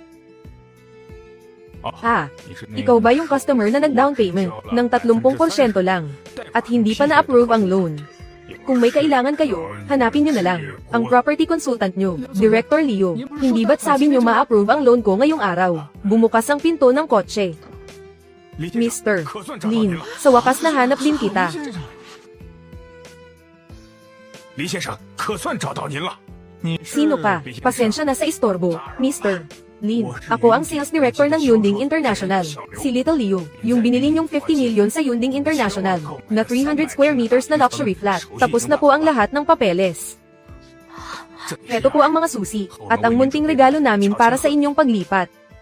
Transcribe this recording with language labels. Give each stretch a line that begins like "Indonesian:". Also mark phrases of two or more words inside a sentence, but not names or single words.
Filipino: Ah, ikaw ba yung customer na nag-
English: down payment
Filipino: ng 30% lang at hindi pa na-approve ang loan? Kung may kailangan kayo, hanapin nyo na lang ang
English: property consultant
Filipino: nyo, Director Leo. Hindi ba't sabi nyo ma-approve ang loan ko ngayong araw? Bumukas ang pinto ng kotse. Mr. Lin, sa wakas nahanap din kita.
Chinese: 黎先生，可算找到您了。
Filipino: Sino ka? Pasensya na sa istorbo, Mr. Lin. Ako ang
English: sales director
Filipino: ng Yunding International. Si Little Leo, yung binili niyong 50 million sa Yunding International, na 300
English: square meters
Filipino: na
English: luxury flat.
Filipino: Tapos na po ang lahat ng papeles. Heto po ang mga susi, at ang munting regalo namin para sa inyong paglipat.